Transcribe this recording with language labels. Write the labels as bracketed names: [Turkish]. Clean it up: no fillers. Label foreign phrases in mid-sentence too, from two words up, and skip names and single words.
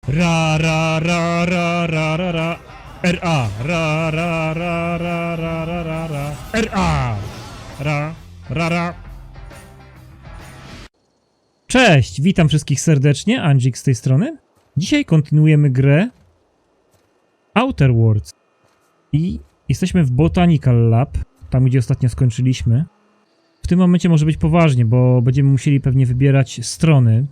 [Polish] Ra, ra, ra, ra, ra, ra, ra. R-A. Ra, ra, ra, ra, ra, ra, ra, ra. R-A. Ra, ra, ra. Cześć, witam wszystkich serdecznie, Andzik z tej strony. Dzisiaj kontynuujemy grę Outer Worlds. I jesteśmy w Botanical Lab, tam gdzie ostatnio skończyliśmy. W tym momencie może być poważnie, bo będziemy musieli pewnie wybierać strony.